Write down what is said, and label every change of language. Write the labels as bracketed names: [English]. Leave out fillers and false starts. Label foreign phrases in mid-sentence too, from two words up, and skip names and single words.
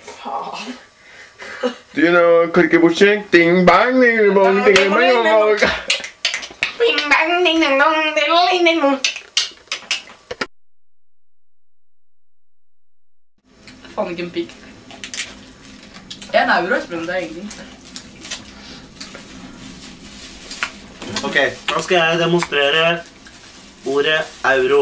[Norwegian] faen. [English] Do you know korkebukse? Ding bang, ding bong, ding bang, bong. Bing bang, ding ding dong, ding ding dong. [Norwegian] Faen ikke en pikk. En euro, Espen, det er ingenting. Ok, nå skal jeg demonstrere ordet euro.